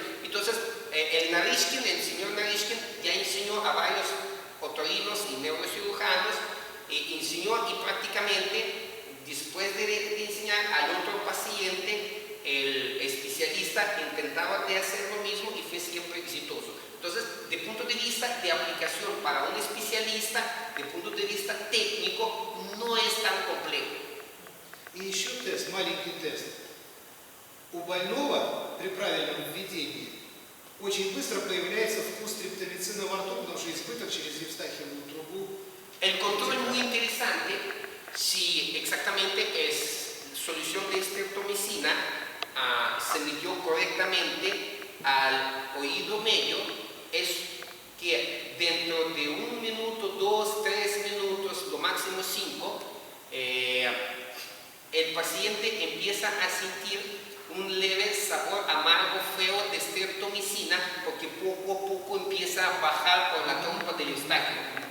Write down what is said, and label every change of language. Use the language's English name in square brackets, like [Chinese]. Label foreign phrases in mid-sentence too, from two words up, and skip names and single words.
[Spanish] Entonces el señor Narishkin ya enseñó a varios otorrinos y neurocirujanos, enseñó y prácticamente después de enseñar al otro paciente, el especialista intentaba de hacer lo mismo y fue siempre exitoso. Entonces, de punto de vista de aplicación para un especialista, de punto de vista técnico, no es tan complejo. [Russian] И еще тест, маленький тест. У больного при правильном введении очень быстро появляется вкус стриптомицина во рту, потому что избыток через евстахиевую трубу. [Spanish] El control es muy interesante si exactamente es solución de streptomicina se midió correctamente al oído medio, es que dentro de 1 minuto, 2, 3 minutos, lo máximo 5, el paciente empieza a sentir un leve sabor amargo feo de streptomicina porque poco a poco empieza a bajar por la trompa del eustaquio.